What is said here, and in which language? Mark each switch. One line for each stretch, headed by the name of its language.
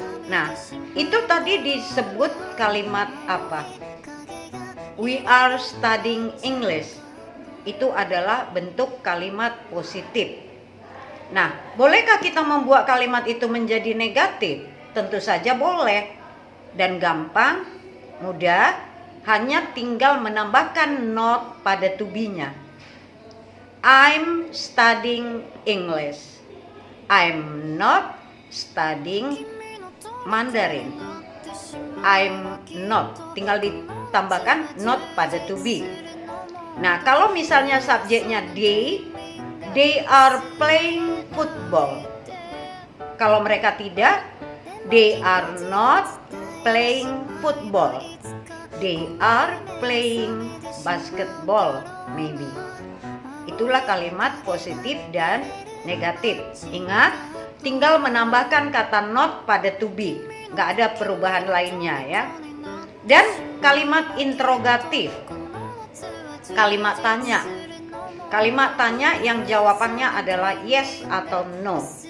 Indonesian: Nah, itu tadi disebut kalimat apa?
English: We are studying English.
Indonesian: Itu adalah bentuk kalimat positif. Nah, bolehkah kita membuat kalimat itu menjadi negatif? Tentu saja boleh. Dan gampang, mudah, hanya tinggal menambahkan not pada to be-nya.
English: I'm studying English. I'm not studying Mandarin. I'm not.
Indonesian: Tinggal ditambahkan not pada to be. Nah, kalau misalnya subjeknya
English: they are playing football.
Indonesian: Kalau mereka tidak,
English: they are not playing football. They are playing basketball, maybe.
Indonesian: Itulah kalimat positif dan negatif. Ingat, tinggal menambahkan kata not pada to be. Nggak ada perubahan lainnya ya. Dan kalimat interrogatif. Kalimat tanya. Kalimat tanya yang jawabannya adalah yes atau no.